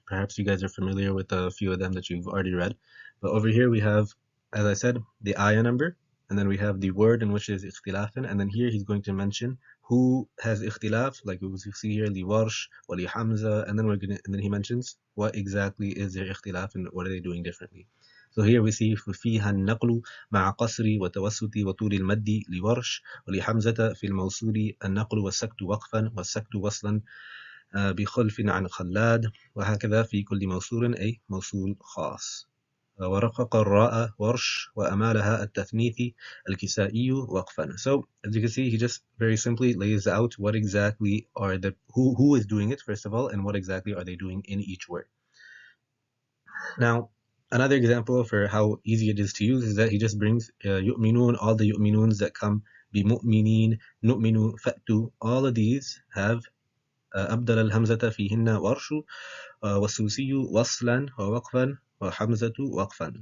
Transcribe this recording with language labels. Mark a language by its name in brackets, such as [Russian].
[English] Perhaps you guys are familiar with a few of them that you've already read. But over here we have, as I said, the ayah number, and then we have the word in which is ikhtilafin, and then here he's going to mention who has ikhtilaf, like we see here, li Warsh, wa li Hamza, and then he mentions what exactly is their ikhtilaf and what are they doing differently. [Arabic] So here we see فيها النقل مع قصر وتوسط وطول المد لورش ولحمزة في الموصول النقل والسكت وقفا والسكت وصلا بخلف عن خلاد، وهكذا في كل موصول أي موصول خاص. ورقق الراء ورش وأمالها التثنيثي الكسائي وقفا. [English] So as you can see, he just very simply lays out what exactly are the who is doing it first of all, and what exactly are they doing in each word. Now, another example for how easy it is to use is that he just brings yu'minun, all the yu'minuns that come, بمؤمنين, نؤمن, فأتوا, all of these have [Arabic] أبدل الهمزة فيهن ورش والسوسي وصلا ووقفا وحمزة وقفا.